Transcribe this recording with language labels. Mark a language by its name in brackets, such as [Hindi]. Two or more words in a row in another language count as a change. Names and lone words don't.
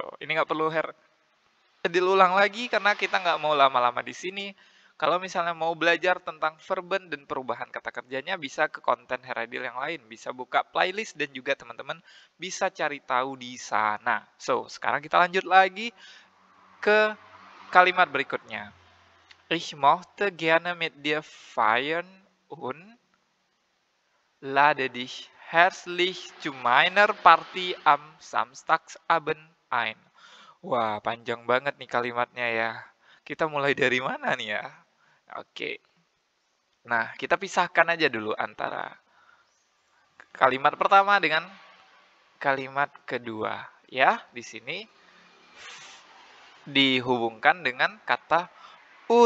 [Indonesian] Ini nggak perlu diulang lagi karena kita nggak mau lama-lama di sini. Kalau misalnya mau belajar tentang verben dan perubahan kata kerjanya, bisa ke konten Heradil yang lain. Bisa buka playlist dan juga teman-teman bisa cari tahu di sana. So, sekarang kita lanjut lagi ke kalimat berikutnya. [German] Ich möchte gerne mit dir feiern und lade dich herzlich zu meiner Party am Samstagabend ein. [Indonesian] Wah, panjang banget nih kalimatnya ya. Kita mulai dari mana nih ya? Oke. Nah, kita pisahkan aja dulu antara kalimat pertama dengan kalimat kedua. Ya, di sini dihubungkan dengan kata un.